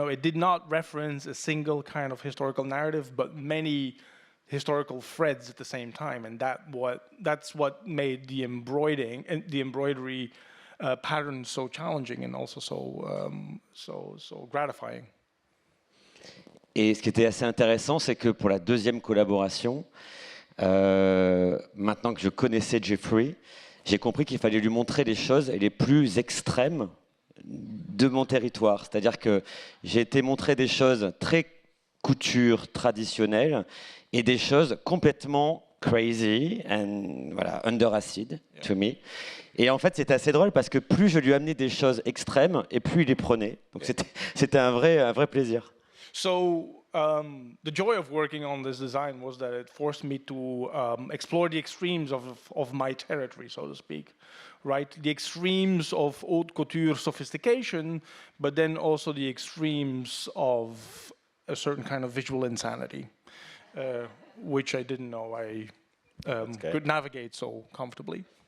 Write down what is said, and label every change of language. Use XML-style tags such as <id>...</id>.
<en>It did not reference a single kind of historical narrative, but many historical threads at the same time, and that's what made the embroidery pattern so challenging and also so gratifying.</en> <fr>Et ce qui était assez intéressant, c'est que pour la deuxième collaboration, maintenant que je connaissais Jeffrey, j'ai compris qu'il fallait lui montrer les choses les plus extrêmes de mon territoire. C'est-à-dire que j'ai été montrer des choses très couture traditionnelles et des choses complètement</fr> <en>crazy and voilà, under acid to me.</en> <fr>Et en fait, c'était assez drôle parce que plus je lui amenais des choses extrêmes et plus il les prenait. Donc c'était un vrai plaisir.</fr> <en>So the joy of working on this design was that it forced me to explore the extremes of my territory, so to speak, right? The extremes of haute couture sophistication, but then also the extremes of a certain kind of visual insanity, which I didn't know I could navigate so comfortably.</en>